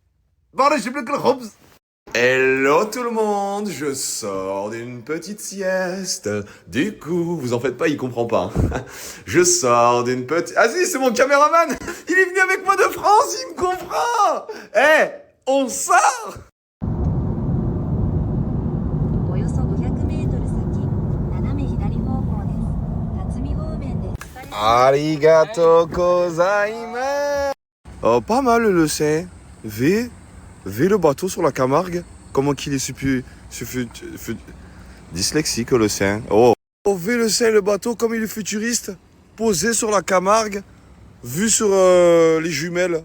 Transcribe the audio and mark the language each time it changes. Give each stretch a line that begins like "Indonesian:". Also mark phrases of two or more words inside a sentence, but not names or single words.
French: Hello tout le monde, je sors d'une petite sieste. Du coup, vous en faites pas, il comprend pas. Je sors d'une petite... Ah si, c'est mon caméraman. Il est venu avec moi de France, il me comprend. Eh, on sort.
Japanese: およそ500メートル先、斜め左方向です。辰巳方面です。ありがとうございます.
French: Oh, pas mal le Lecin. V le bateau sur la Camargue. Comment qu'il est dyslexique le Lecin. Oh, V le Lecin, le bateau comme il est futuriste. Posé sur la Camargue. Vu sur les jumelles.